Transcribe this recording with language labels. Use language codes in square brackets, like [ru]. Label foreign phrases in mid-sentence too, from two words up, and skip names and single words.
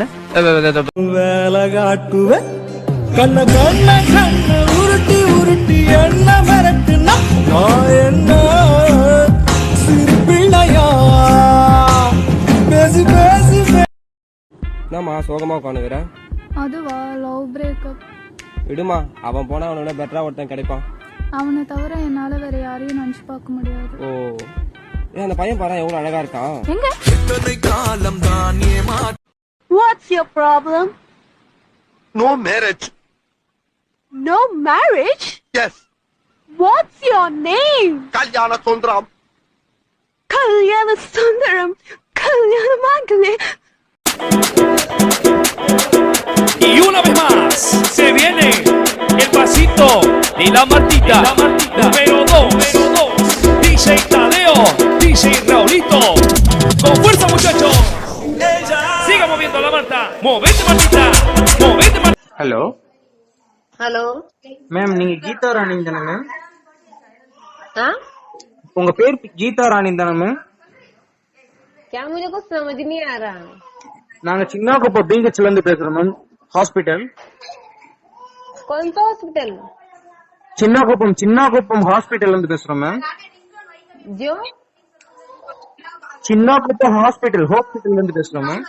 [ta] வேலை காட்டுவ கண்ண கண்ண கண்ண உருட்டி உருட்டி என்ன மிரட்டுனா நான் என்ன சிறுபிள்ளையா பேசி பேசி. என்னம்மா சோகமா உட்காந்துக்கிறேன்? [en] அதுவா love breakup. [ta] விடுமா, அவன் போனா அவனோட பெட்டரா ஒருத்தன் கிடைப்பான். அவனை தவிர என்னால வேற யாரையும் நினைச்சு பார்க்க முடியாது. ஓ ஏன் அந்த பையன் பாரு எவ்வளவு அழகா இருக்கான். [en] What's your problem? No marriage. No marriage? Yes. What's your name? [ta] கல்யாண சுந்தரம். Kalyana Sundaram. Kalyana Mangale. [es] Y una vez más se viene el pasito de la Martita, número 2, DJ Tadeo, DJ Raulito, con fuerza muchachos, siga moviendo la Marta, movete Martita, movete Martita. [en] ஹலோ Hello. [ta] மேம், நீங்க கீதா ராணி தானே மேம்? உங்க பேர் கீதா ராணி தானே மேம்? [hi] क्या मुझे कुछ समझ नहीं आ रहा. [ta] நாங்க சின்னாக்குப்பம் BHல இருந்து பேசுறோம் மேம். [en] ஹாஸ்பிடல். [hi] कौन सा हॉस्पिटल? [ta] சின்னாக்குப்பம் ஹாஸ்பிடல்ல இருந்து பேசுறோம் மேம். [hi] जो [ta] சின்னாக்குப்பம் ஹாஸ்பிடல்ல இருந்து பேசுறோம் மேம்.